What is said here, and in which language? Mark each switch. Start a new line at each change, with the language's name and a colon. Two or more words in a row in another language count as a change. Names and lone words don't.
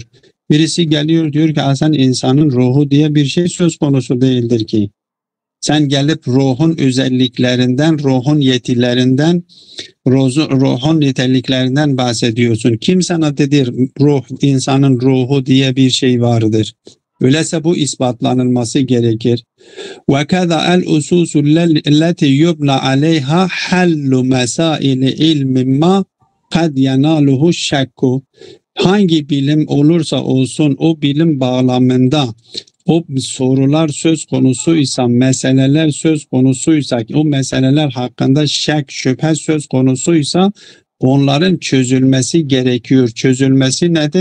Turkish: Birisi geliyor diyor ki sen insanın ruhu diye bir şey söz konusu değildir ki. Sen gelip ruhun özelliklerinden, ruhun yetilerinden, ruhun niteliklerinden bahsediyorsun. Kim sana dedi insanın ruhu diye bir şey vardır? Öyleyse bu ispatlanılması gerekir.
Arabic: وَكَذَا الْاُسُوسُ الَّتِي يُبْنَ عَلَيْهَا حَلُّ مَسَائِلِ عِلْمٍ مَا قَدْ يَنَالُهُ الشَّكُّ.
Turkish: hangi bilim olursa olsun o bilim bağlamında o sorular söz konusuysa, meseleler söz konusuysa, o meseleler hakkında şek, şüphe söz konusuysa onların çözülmesi gerekiyor. Çözülmesi nedir?